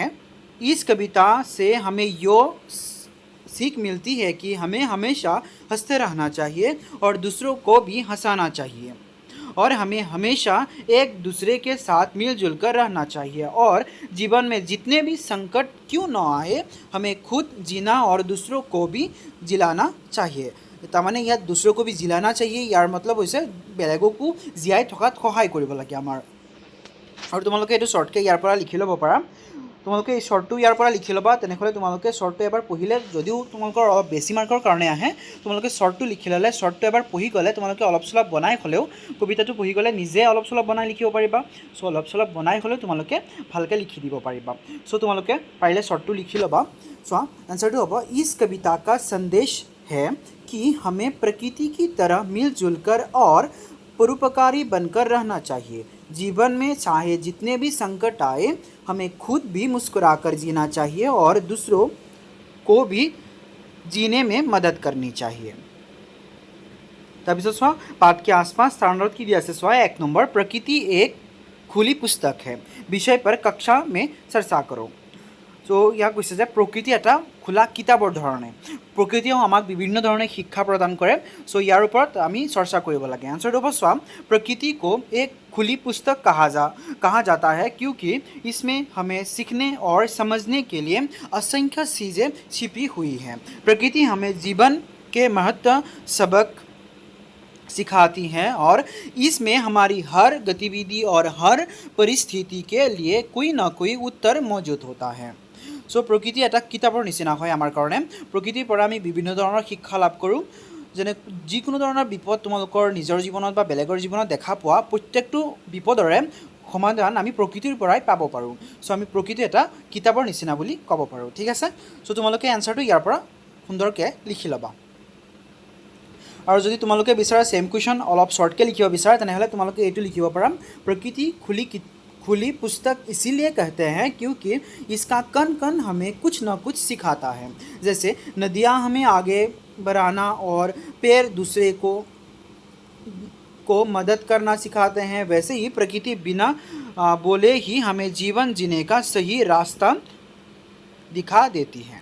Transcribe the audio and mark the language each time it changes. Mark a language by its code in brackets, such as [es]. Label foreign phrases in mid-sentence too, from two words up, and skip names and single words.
[hi] इस कविता से हमें यो सीख मिलती है कि हमें हमेशा हंसते रहना चाहिए और दूसरों को भी हंसाना चाहिए और हमें हमेशा एक दूसरे के साथ मिलजुल कर रहना चाहिए और जीवन में जितने भी संकट क्यों न आए हमें खुद जीना और दूसरों को भी जिलाना चाहिए। [as] তাৰমানে ইয়াত [hi] दूसरों को भी जिलाना चाहिए यार मतलब [as] হৈছে বেলেগকো জীয়াই থকাত সহায় কৰিব লাগে আমাৰ। আৰু তোমালোকে এইটো শৰ্টকে ইয়াৰ পৰা লিখি ল'ব পাৰা। তোমালোকে এই শৰ্টটো ইয়াৰ পৰা লিখি ল'বা তেনেহ'লে তোমালোকে শৰ্টটো এবাৰ পঢ়িলে যদিও তোমালোকৰ অলপ বেছি মাৰ্কৰ কাৰণে আহে তোমালোকে শৰ্টটো লিখি ল'লে শৰ্টটো এবাৰ পঢ়ি গ'লে তোমালোকে অলপ চলপ বনাই হ'লেও কবিতাটো পঢ়ি গ'লে নিজে অলপ চলপ বনাই লিখিব পাৰিবা। চ' অলপ চলপ বনাই হ'লেও তোমালোকে ভালকৈ লিখি দিব পাৰিবা। চ' তোমালোকে পাৰিলে শৰ্টটো লিখি ল'বা। চোৱা এনচাৰটো হ'ব [hi] इस कविता का संदेश है कि हमें प्रकृति की तरह मिलजुल कर और परोपकारी बनकर रहना चाहिए। जीवन में चाहे जितने भी संकट आए हमें खुद भी मुस्कुराकर जीना चाहिए और दूसरों को भी जीने में मदद करनी चाहिए। [as] তাৰপিছত চোৱা [hi] पाठ के आसपास स्थान की दिया चुआ 1 नम्बर प्रकृति एक खुली पुस्तक है विषय पर कक्षा में चर्चा करो। [as] सो ইয়াক কৈছে যে প্ৰকৃতি এটা খোলা কিতাপৰ ধৰণে প্ৰকৃতিয়েও আমাক বিভিন্ন ধৰণে শিক্ষা প্ৰদান কৰে। সো ইয়াৰ ওপৰত আমি চৰ্চা কৰিব লাগে। [hi] आंसरটো [as] হ'ব চোৱা [hi] प्रकृति को एक खुली पुस्तक कहा जाता है क्योंकि इसमें हमें सीखने और समझने के लिए असंख्य चीज़ें छिपी हुई हैं। प्रकृति हमें जीवन के महत्व सबक सिखाती हैं और इसमें हमारी हर गतिविधि और हर परिस्थिति के लिए कोई ना कोई उत्तर मौजूद होता है। सो प्रकृति [as] এটা কিতাপৰ নিচিনা হয় আমাৰ কাৰণে। প্ৰকৃতিৰ পৰা আমি বিভিন্ন ধৰণৰ শিক্ষা লাভ কৰোঁ। যেনে যিকোনো ধৰণৰ বিপদ তোমালোকৰ নিজৰ জীৱনত বা বেলেগৰ জীৱনত দেখা পোৱা প্ৰত্যেকটো বিপদৰে সমাধান আমি প্ৰকৃতিৰ পৰাই পাব পাৰোঁ। সো আমি প্ৰকৃতি এটা কিতাপৰ নিচিনা বুলি ক'ব পাৰোঁ। ঠিক আছে। সো তোমালোকে এনসাৰটো ইয়াৰ পৰা সুন্দৰকৈ লিখি ল'বা। [hi] और [as] যদি তোমালোকে বিচাৰা [en] same question [as] অলপ শর্টকে লিখিব বিচাৰা তেনেহলে তোমালোকে এইটো লিখিব পাৰা [hi] प्रकृति खुली पुस्तक इसीलिए कहते हैं क्योंकि इसका कण कण हमें कुछ न कुछ सिखाता है। जैसे नदियाँ हमें आगे बढ़ाना और पेड़ दूसरे को मदद करना सिखाते हैं वैसे ही प्रकृति बिना बोले ही हमें जीवन जीने का सही रास्ता दिखा देती है।